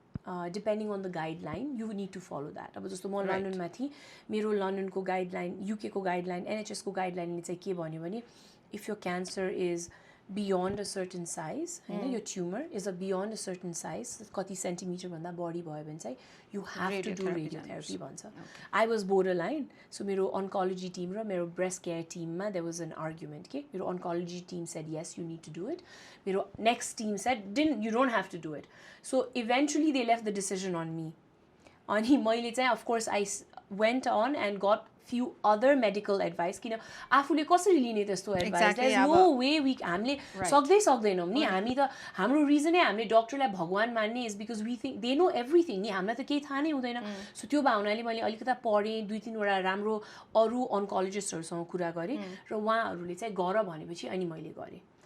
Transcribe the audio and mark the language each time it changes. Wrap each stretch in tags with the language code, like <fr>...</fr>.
<en>Depending on the guideline you need to follow that.</en> <ne>अब जस्तो म लन्डनमा थिएँ, मेरो लन्डनको गाइडलाइन, युकेको गाइडलाइन, एनएचएसको गाइडलाइनले चाहिँ के भन्यो भने</ne> <en>if यो cancer is beyond a certain size, होइन, यो tumour is beyond a certain size,</en> <ne>कति सेन्टिमिटरभन्दा बढी भयो भने चाहिँ</ne> <en>you have to do radiotherapy</en> <ne>भन्छ.</ne> <en>I was borderline, so मेरो oncology team</en> <ne>र मेरो ब्रेस्ट केयर टिममा</ne> <en>There was an argument के मेरो oncology team said yes you need to do it, मेरो next team said you don't have to do it. So eventually they left the decision on me.</en> <ne>अनि मैले चाहिँ</ne> <en>of course I went on and got few other medical advice</en> <ne>किन आफूले कसरी लिने त्यस्तो</ne> <en>Advice. There is no way we</en> <ne>हामीले सक्दैनौँ नि. हामी त हाम्रो रिजनै हामीले डक्टरलाई भगवान मान्ने</ne> <en>Is because we think they know everything.</en> <ne>नि हामीलाई त केही थाहा नै हुँदैन. सो त्यो भावनाले मैले अलिकता पढेँ, 2-3वटा राम्रो अरू अन्कोलोजिस्टहरूसँग कुरा गरेँ र उहाँहरूले चाहिँ गर भनेपछि अनि मैले गरेँ.</ne>